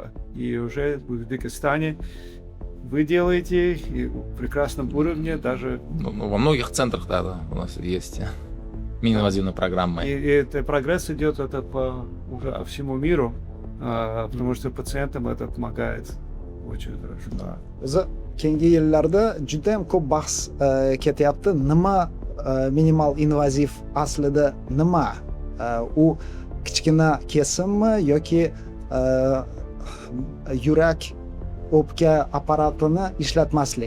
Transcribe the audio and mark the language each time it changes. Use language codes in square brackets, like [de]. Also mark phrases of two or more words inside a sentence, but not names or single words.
[ru] И уже в Узбекистане вы делаете и в прекрасном уровне даже. Во многих центрах, да, у нас есть мини-инвазивные программы. И это прогресс идет уже по всему миру, потому что пациентам это помогает очень хорошо. [uz] Biza keyingi yillarda juda ham ko'p bahs ketyapti. Nima minimal invaziv aslida nima? U kichkina kesimmi yoki yurak o'pka apparatini ishlatmaslik?